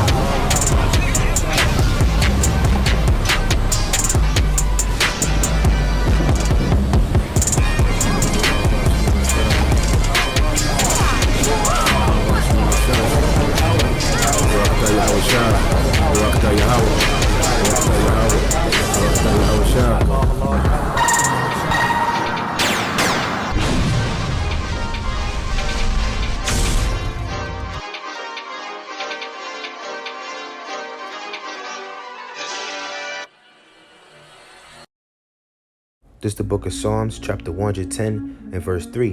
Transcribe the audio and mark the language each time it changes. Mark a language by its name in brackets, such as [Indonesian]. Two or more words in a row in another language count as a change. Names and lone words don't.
[English] Barakatah Yahweh Shah, Barakatah Yahweh, Barakatah Yahweh, Barakatah Yahweh Shah. This is the book of Psalms, chapter 110, and verse 3.